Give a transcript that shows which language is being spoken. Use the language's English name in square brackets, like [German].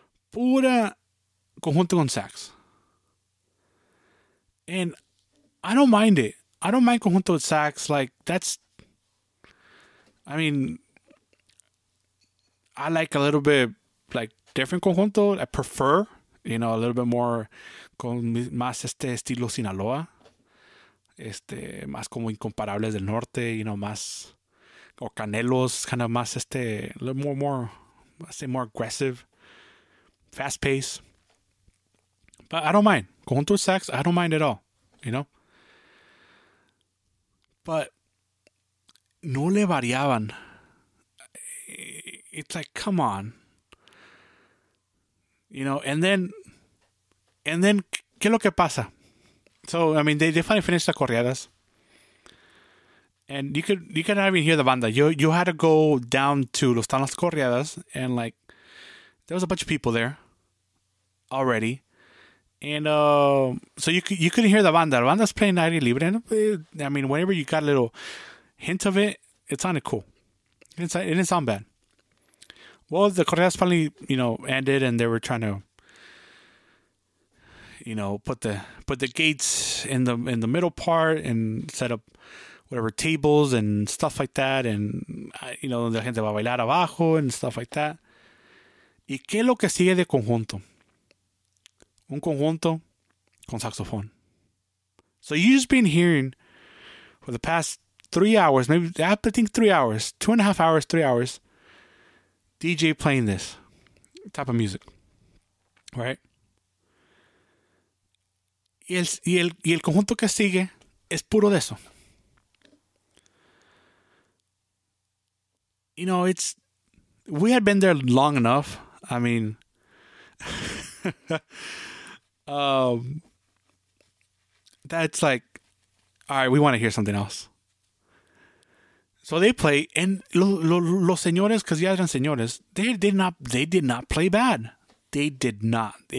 [Spanish] Pura conjunto con sax. [English] And I don't mind it. I don't mind conjunto with sax. Like, that's, I mean, I like a little bit like different conjunto. I prefer, a little bit more [Spanish] con más estilo Sinaloa. Más como Incomparables del Norte, más, [English] or Canelos, kind of más a little more, I say more aggressive, fast pace. But I don't mind. Conjunto with sax, I don't mind at all, But [Spanish] no le variaban. [English] It's like, come on. And then, [Spanish] ¿qué es lo que pasa? [English] So, I mean, they finally finished the corridas. And you could not even hear the banda. You had to go down to Los Tan Las Corridas, and like, there was a bunch of people there already. And so you couldn't hear the banda. The banda's playing [Spanish] aire libre. [English] And, I mean, whenever you got a little hint of it, it sounded cool. It didn't sound bad. Well, the corridas finally, ended, and they were trying to, put the gates in the middle part and set up whatever tables and stuff like that, and [Spanish] la gente va a bailar abajo [English] and stuff like that. [Spanish] ¿Y qué es lo que sigue de conjunto? Un conjunto con saxofón. [English] So you've just been hearing for the past 3 hours, maybe I think 3 hours, 2.5 hours, 3 hours, DJ playing this type of music, right? [Spanish] Y el conjunto que sigue es puro de eso. [English] We had been there long enough. I mean, that's like, all right, we want to hear something else. So they play, and los señores, because [Spanish] ya eran señores, [English] they did not play bad. They did not.